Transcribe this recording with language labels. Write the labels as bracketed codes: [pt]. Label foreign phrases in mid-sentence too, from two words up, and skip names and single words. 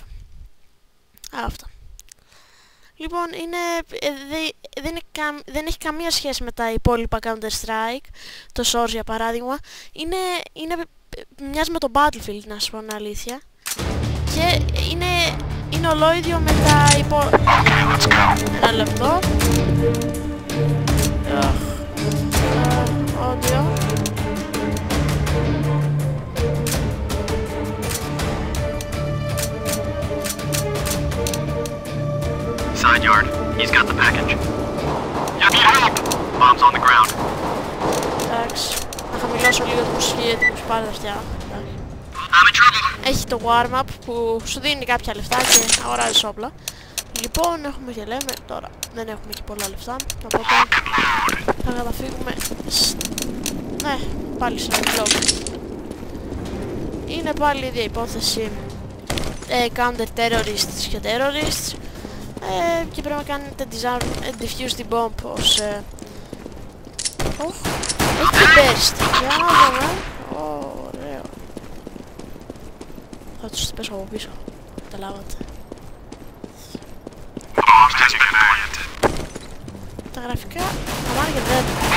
[el] Αυτά. Λοιπόν, δεν έχει καμία σχέση με τα υπόλοιπα Counter-Strike, το Source για παράδειγμα. Μοιάζει με το Battlefield, να σας πω την αλήθεια. Και είναι ολόιδιο με τα Ένα λεπτό. [en] Audio. Side yard. He's got the package. You need help! Bomb's on the ground. [el] Εντάξει. Να χαμηλώσω λίγο τη μουσική γιατί μου σπάρει τα αυτιά. [en] I'm in trouble. [el] Έχει το warm-up που σου δίνει κάποια λεφτά και αγοράζεις όπλα. Λοιπόν, έχουμε και λέμε, τώρα δεν έχουμε και πολλά λεφτά, οπότε θα καταφύγουμε ναι, πάλι σε ένα vlog. Είναι πάλι η ίδια υπόθεση, counter-terrorists και terrorists, και πρέπει να κάνετε [en] defuse the bomb [el] ως έχει και burst, για να δούμε. Ωραίο. Θα τους πέσω από πίσω, καταλάβατε. Τα γραφικά, αμάν και δεν.